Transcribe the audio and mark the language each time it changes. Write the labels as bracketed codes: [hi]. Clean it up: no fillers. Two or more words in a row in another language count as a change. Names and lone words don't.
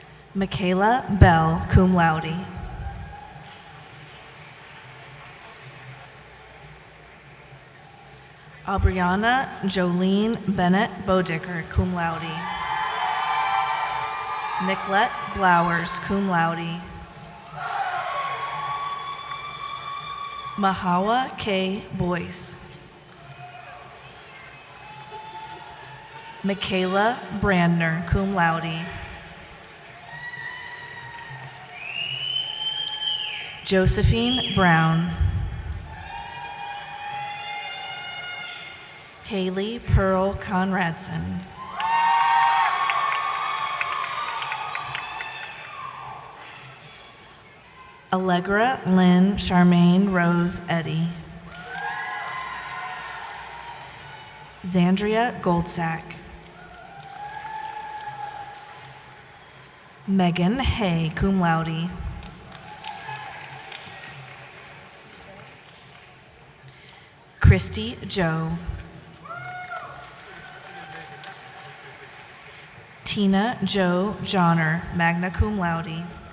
[en] Michaela Bell, [la] cum laude. [en] Aubriana Jolene Bennett Bodicker, [la] cum laude. [en] Nicolette Blowers, [la] cum laude. [en] Mahawa K. Boyce. Michaela Brandner, [la] cum laude. [en] Josephine Brown. Haley Pearl Conradson. Allegra Lynn Charmaine Rose Eddy. Zandria Goldsack. Megan Hay, [la] cum laude. [en] Christy Joe. Tina Jo Johnner, [la] magna cum laude.